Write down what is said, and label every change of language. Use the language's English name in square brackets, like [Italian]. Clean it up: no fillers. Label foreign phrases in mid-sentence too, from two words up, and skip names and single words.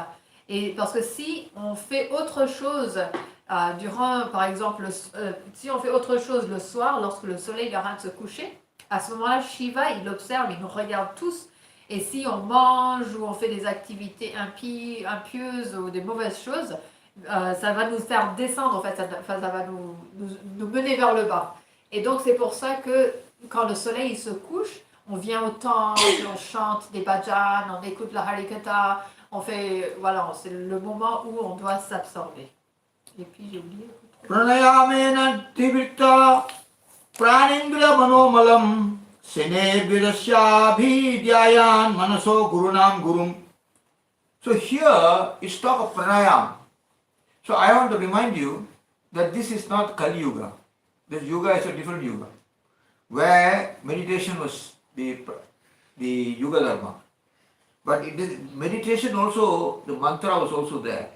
[French] Et parce que si on fait autre chose par exemple, si on fait autre chose le soir, lorsque le soleil est en train de se coucher, à ce moment-là, Shiva, il observe, il nous regarde tous, et si on mange ou on fait des activités impieuses ou des mauvaises choses, ça va nous faire descendre, en fait, ça va nous mener vers le bas. Et donc, c'est pour ça que quand le soleil il se couche, on vient au temple, on chante des bhajans, on écoute la harikatha, c'est le moment où on doit s'absorber. Et puis j'ai oublié. [Sanskrit] Pranayamena tivrita pranindra manomalam sene virasya bhidyayan manaso gurunam gurum. [English] So here it's talk of pranayam. So I want to remind you that this is not Kali Yuga. This Yuga is a different Yuga, where meditation was the Yuga Dharma. But meditation also, the mantra was also there.